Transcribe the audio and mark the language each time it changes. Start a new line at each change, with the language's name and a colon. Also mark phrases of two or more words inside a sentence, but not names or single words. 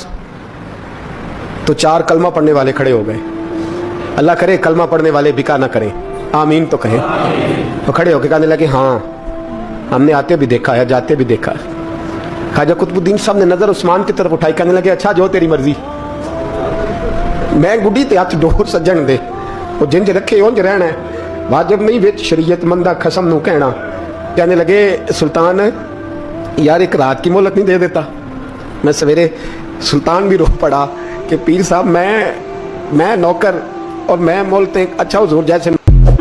Urdu: تو 4 کلمہ پڑھنے والے کھڑے ہو گئے، اللہ کرے کلمہ پڑھنے والے بکا نہ کریں، آمین تو کہیں۔ تو کھڑے ہو کے کہنے لگے ہاں ہم نے آتے بھی دیکھا ہے، جاتے بھی دیکھا ہے۔ خواجہ قطب الدین صاحب نے نظر عثمان کی طرف اٹھائی، کہنے لگے اچھا جو تیری مرضی،
Punjabi: میں گڈی تے ہاتھ ڈور سجن دے، وہ جنج رکھے اونج رہنا ہے، واجب نہیں وچ شریعت، مندہ خسم نو کہنا۔
Urdu: کہنے لگے سلطان یار ایک رات کی مہلت نہیں دے دیتا؟ میں سویرے سلطان بھی رو پڑا کہ پیر صاحب میں نوکر اور میں مولتے، اچھا حضور جیسے